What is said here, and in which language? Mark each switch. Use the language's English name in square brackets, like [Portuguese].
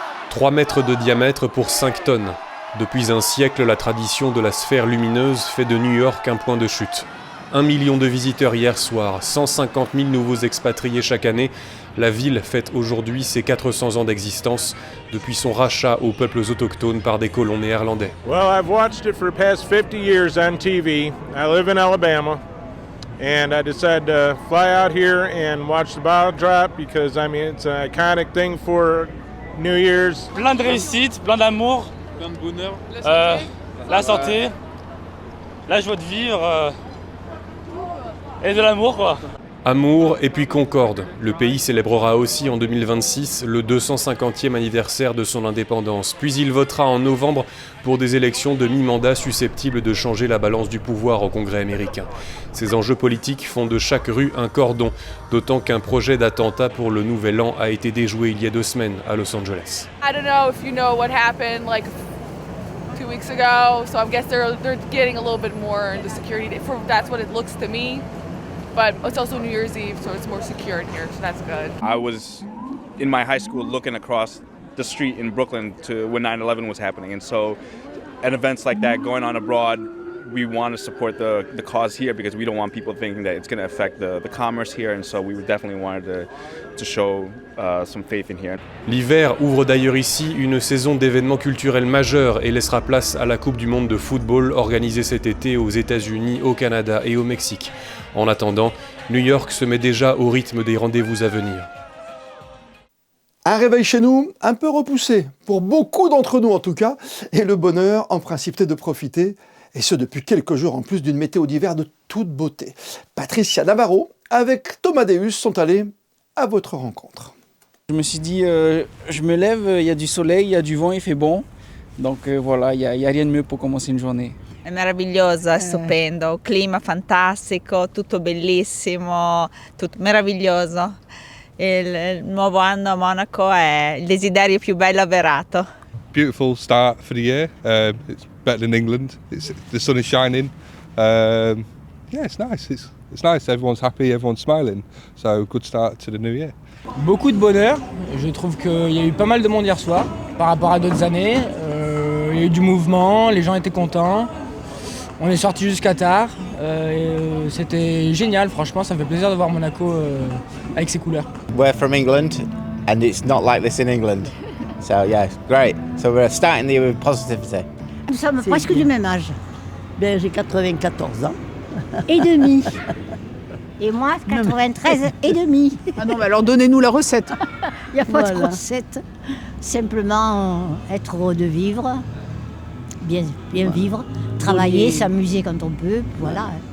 [French] 3 mètres de diamètre pour 5 tonnes. Depuis un siècle, la tradition de la sphère lumineuse fait de New York un point de chute. 1 million de visiteurs hier soir, 150 000 nouveaux expatriés chaque année. La ville fête aujourd'hui ses 400 ans d'existence, depuis son rachat aux peuples autochtones par des colons néerlandais. [English] Well, I've watched it for the past 50 years on TV. I live in Alabama. And I decided to fly out here and watch the bottle drop because, it's an iconic thing for New Year's. [French] Plein de réussite, plein d'amour, plein de bonheur, la santé, la joie de vivre et de l'amour quoi. Amour et puis concorde. Le pays célébrera aussi en 2026 le 250e anniversaire de son indépendance. Puis il votera en novembre pour des élections de mi-mandat susceptibles de changer la balance du pouvoir au Congrès américain. Ces enjeux politiques font de chaque rue un cordon, d'autant qu'un projet d'attentat pour le Nouvel An a été déjoué il y a 2 semaines à Los Angeles. [English] I don't know if you know what happened 2 weeks ago, so I guess they're getting a little bit more into security. That's what it looks to me. But it's also New Year's Eve, so it's more secure in here, so that's good. I was in my high school looking across the street in Brooklyn to when 9/11 was happening, and so at events like that going on abroad, we want to support the cause here because we don't want people thinking that it's going to affect the commerce here, and so we definitely wanted to show some faith in here. [French] L'hiver ouvre d'ailleurs ici une saison d'événements culturels majeurs et laissera place à la Coupe du monde de football organisée cet été aux États-Unis, au Canada et au Mexique. En attendant, New York se met déjà au rythme des rendez-vous à venir. Un réveil chez nous, un peu repoussé, pour beaucoup d'entre nous en tout cas, et le bonheur en principe de profiter, et ce depuis quelques jours en plus d'une météo d'hiver de toute beauté. Patricia Navarro avec Thomas Deus sont allés à votre rencontre. Je me suis dit, je me lève, il y a du soleil, il y a du vent, il fait bon, donc voilà, il y a rien de mieux pour commencer une journée. [Italian] È meraviglioso, è stupendo, clima fantastico, tutto bellissimo, tutto meraviglioso. Il nuovo anno a Monaco è il desiderio più bello avverato. [English] Beautiful start for the year. It's better than England. The sun is shining. Yeah, it's nice. It's nice. Everyone's happy. Everyone's smiling. So good start to the new year. [French] Beaucoup de bonheur. Je trouve qu'il y a eu pas mal de monde hier soir par rapport à d'autres années. Il y a eu du mouvement. Les gens étaient contents. On est sorti jusqu'à tard, c'était génial, franchement, ça me fait plaisir de voir Monaco avec ses couleurs. [English] We're from England and it's not like this in England. So yeah, great. So we're starting the year with positivity. [French] Nous sommes presque du même âge. Ben, j'ai 94 ans. Et demi. Et moi, 93 et demi. Ah non, mais alors donnez-nous la recette. Il n'y a pas de recette. Simplement être heureux de vivre, bien vivre, travailler, s'amuser quand on peut, voilà.